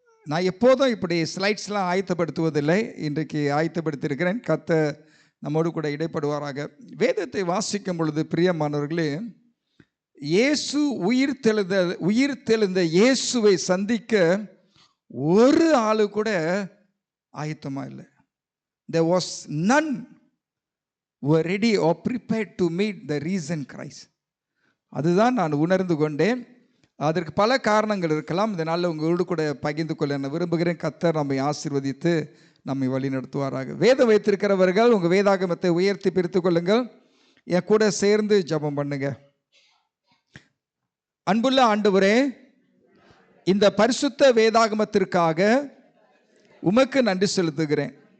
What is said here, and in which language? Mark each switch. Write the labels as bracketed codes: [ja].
[ta] நான் எப்போதும் இப்படி ஸ்லைட்ஸ்லாம் ஆயத்தப்படுத்துவதில்லை, இன்றைக்கு ஆயத்தப்படுத்தியிருக்கிறேன். கர்த்தர் நம்மோடு கூட இடைப்படுவாராக. வேதத்தை வாசிக்கும் பொழுது பிரியமானவர்களே, இயேசு உயிர்த்தெழுந்த இயேசுவை சந்திக்க ஒரு ஆளு கூட ஆயத்தமாக இல்லை. [en] There was none who were ready or prepared to meet the risen Christ. [ta] அதுதான் நான் உணர்ந்து கொண்டேன். அதற்கு பல காரணங்கள் இருக்கலாம். இதனால் உங்களோடு கூட பகிர்ந்து கொள்ள நான் விரும்புகிறேன். கர்த்தர் நம்மை ஆசீர்வதித்து நம்மை வழி நடத்துவாராக. வேதம் வைத்திருக்கிறவர்கள் உங்கள் வேதாகமத்தை உயர்த்தி பிரித்து கொள்ளுங்கள். என் கூட சேர்ந்து ஜெபம் பண்ணுங்க. அன்புள்ள ஆண்டவரே, இந்த பரிசுத்த வேதாகமத்திற்காக உமக்கு நன்றி செலுத்துகிறேன்.